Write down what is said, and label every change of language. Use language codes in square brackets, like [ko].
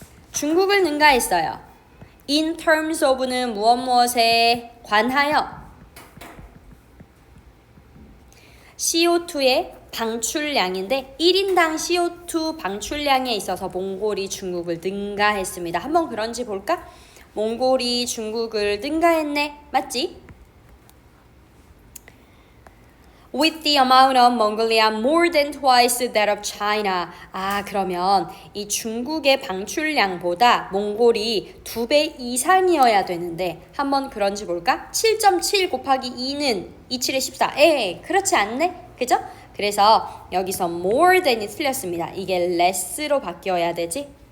[ko] 중국을 능가했어요. [en] In terms of [ko] 는 무엇에 관하여 CO2의 방출량인데 1인당 CO2 방출량에 있어서 몽골이 중국을 능가했습니다. 한번 그런지 볼까? 몽골이 중국을 능가했네. 맞지? [en] With the amount of Mongolia more than twice that of China. [ko] 그러면 이 중국의 방출량보다 몽골이 2배 이상이어야 되는데 한번 그런지 볼까? 7.7 곱하기 2는 27에 14. 그렇지 않네? 그죠? 그래서 여기서 more than이 틀렸습니다. 이게 less로 바뀌어야 되지?